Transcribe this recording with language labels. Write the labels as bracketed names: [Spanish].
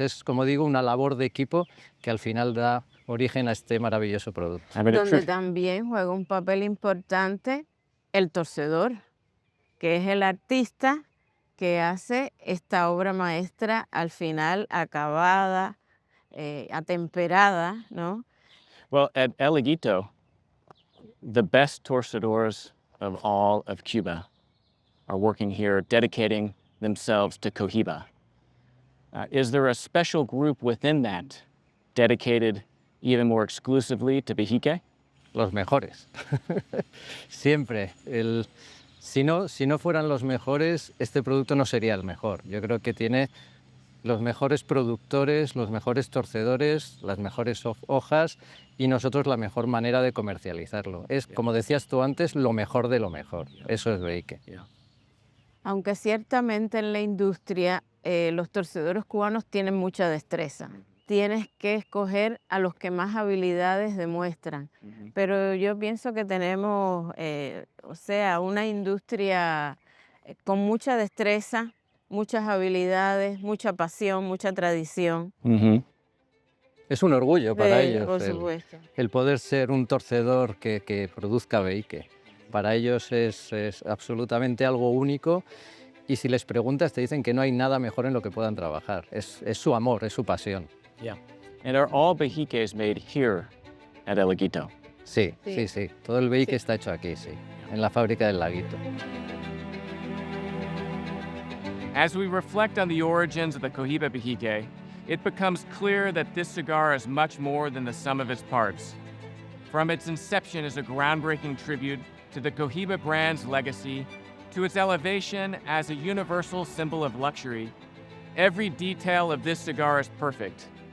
[Spanish] Es, como digo, una labor de equipo que al final da origen a este maravilloso producto. Donde también juega un papel importante el torcedor, que es el artista que hace esta obra maestra al final acabada, atemperada, ¿no? [English] Well, at El Higuito, the best torcedores of all of Cuba are working here, dedicating themselves to Cohiba. Is there a special group within that dedicated even more exclusively to Behique? [Spanish] Los mejores. Siempre. Si no fueran los mejores, este producto no sería el mejor. Yo creo que tiene los mejores productores, los mejores torcedores, las mejores hojas y nosotros la mejor manera de comercializarlo. Es, como decías tú antes, lo mejor de lo mejor. Eso es Behique. Aunque ciertamente en la industria los torcedores cubanos tienen mucha destreza. Tienes que escoger a los que más habilidades demuestran. Pero yo pienso que tenemos, una industria con mucha destreza, muchas habilidades, mucha pasión, mucha tradición. Es un orgullo para ellos por supuesto. el poder ser un torcedor que produzca Behique. Para ellos es absolutamente algo único y si les preguntas te dicen que no hay nada mejor en lo que puedan trabajar. Es su amor, es su pasión. [English] Yeah. And are all Behiques made here at El Higuito? [Spanish] Sí. Todo el Behique está hecho aquí, sí, en la fábrica del Laguito. [English] As we reflect on the origins of the Cohiba Behique, it becomes clear that this cigar is much more than the sum of its parts. From its inception as a groundbreaking tribute to the Cohiba brand's legacy, to its elevation as a universal symbol of luxury, every detail of this cigar is perfect.